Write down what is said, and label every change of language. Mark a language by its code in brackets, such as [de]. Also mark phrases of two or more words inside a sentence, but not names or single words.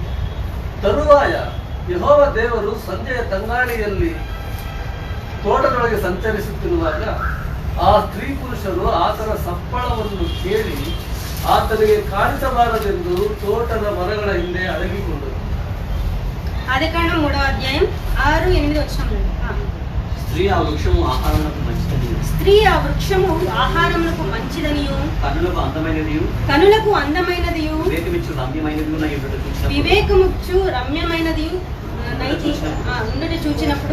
[kn] ತರುವಾಯ ಯೆಹೋವ ದೇವರು ಸಂಜೆಯ ತಂಗಾಳಿಯಲ್ಲಿ ತೋಟದೊಳಗೆ ಸಂಚರಿಸುತ್ತಿರುವಾಗ ಆ ಸ್ತ್ರೀ ಪುರುಷರು ಆತನ ಸಪ್ಪಳವನ್ನು ಕೇಳಿ ಆತನಿಗೆ ಕಾಣಿಸಬಾರದೆಂದು ತೋಟದ ಮರಗಳ ಹಿಂದೆ ಅಡಗಿಕೊಂಡರು. [te] ఆదికాండం 3వ అధ్యాయం 6, 8 వచనములు. స్త్రీ ఆ వృక్షము ఆహారమునకు మంచిదని, స్త్రీ ఆ వృక్షము ఆహారమునకు మంచిదనియు కనులకు అందమైనదియు వివేకమిచ్చు రమ్యమైనదియు ఉండట చూచినప్పుడు